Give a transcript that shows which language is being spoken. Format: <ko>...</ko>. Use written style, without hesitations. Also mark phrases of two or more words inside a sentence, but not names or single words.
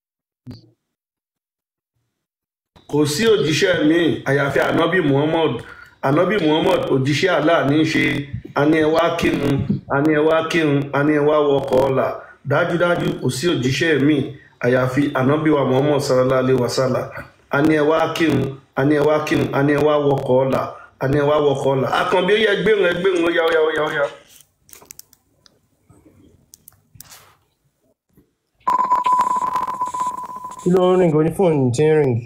<yo>Kò sí òjíṣẹ́ mi àyàfi ànábì Muhammad ànábì Muhammad òjíṣẹ́ Allah ní í ṣe àní ẹ wá kírun àní ẹ wá kírun àní ẹ wá wọkọ̀ ọ̀la dájúdájú kò sí òjíṣẹ́ mi àyàfi ànábì wa Muhammad</yo> <ar>صلى الله عليه وسلم</ar> <yo>àní ẹ wá kírun àní ẹ wá kírun àní ẹ wá wọkọ̀ ọ̀la àní ẹ wá wọkọ̀ ọ̀la àkànbí ó yẹ ẹgbẹ́rún ó yá. kí ló ń ring oní fóònù tí ń ring.</yo>